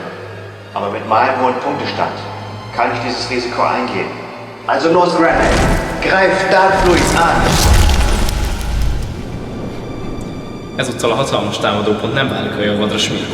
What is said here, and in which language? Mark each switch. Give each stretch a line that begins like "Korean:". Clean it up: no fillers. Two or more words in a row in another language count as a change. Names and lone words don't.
German: Aber mit meinem hohen Punktestand kann ich dieses Risiko eingehen. Also los, Granite! Greif Darkfluids an!
Hungarian: Ezúttal a hatalmas támadópont nem válik a javadra, Smirko.